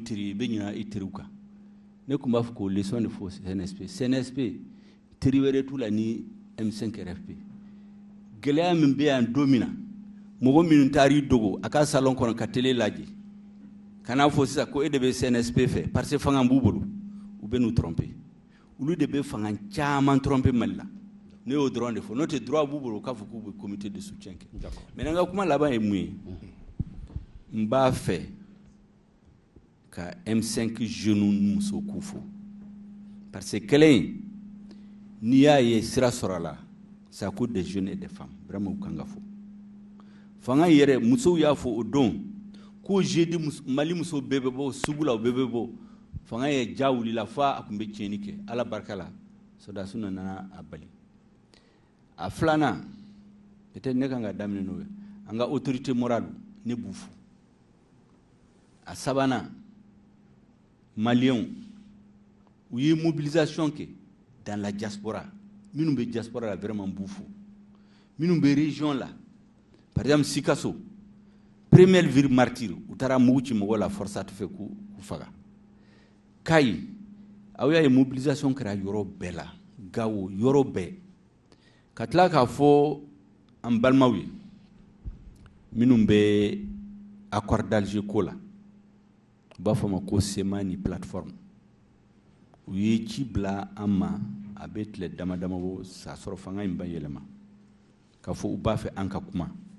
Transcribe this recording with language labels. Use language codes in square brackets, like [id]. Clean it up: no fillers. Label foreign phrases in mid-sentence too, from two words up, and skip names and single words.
[bm] teri ye i bɛ ɲinɛ i teriw kan ne tun b'a fɔ k'o leçon de fɔ CNSP teri wɛrɛ t'u la ni M5 RFP gɛlɛya min bɛ yan don min na mɔgɔ minnu taar'i dogo a ka salon kɔnɔ ka télé lajɛ kana fɔ sisan ko e de bɛ CNSP fɛ [fr] parce que [bm] fanga b'u bolo u bɛ n'u tromper olu de bɛ fanga caman tromper Mali la ne y'o dɔrɔn de fɔ n'o tɛ droit b'u bolo k'a fɔ k'u bɛ [fr] comité de soutien [bm] kɛ mais n ka kuma laban ye mun ye n b'a fɛ ka M5 jeunes muso k'u fo [fr] parce que [bm] kɛlɛ in n'i y'a ye sira sɔrɔ a la [fr] c'est à cause des jeunes et des femmes vraiment [bm] u kan ka fo fanga yɛrɛ musow y'a fɔ o don ko jeudi Mali muso bɛɛ bɛ bɔ sugu la u bɛɛ bɛ bɔ fanga ye ja wulila fo a tun bɛ tiɲɛni kɛ Ala barika la soldats nana a bali a filanan peut-être ne kan ka daminɛ n'o ye an ka [fr] autorité morale [bm] ne b'u fo a sabanan Maliens u ye mobilisation kɛ [fr] dans la diaspora [bm] minnu bɛ diaspora la vraiment b'u fo minnu bɛ région la [fr] par exemple [bm] Sikaso [fr] première ville martyre [bm] u taara mugu ci mɔgɔ la forçat fɛ k'u faga Kayi aw y'a ye mobilisation kɛra yɔrɔ bɛɛ la Gawo yɔrɔ bɛɛ ka tila k'a fɔ an balimaw ye minnu bɛ accord d'Alger ko la u b'a fɔ ma ko SEMA ni plateforme u ye ci bila an ma a bɛ tile dama dama bɔ k'a sɔrɔ fanga in ba yɛlɛma k'a fɔ u b'a fɛ an ka kuma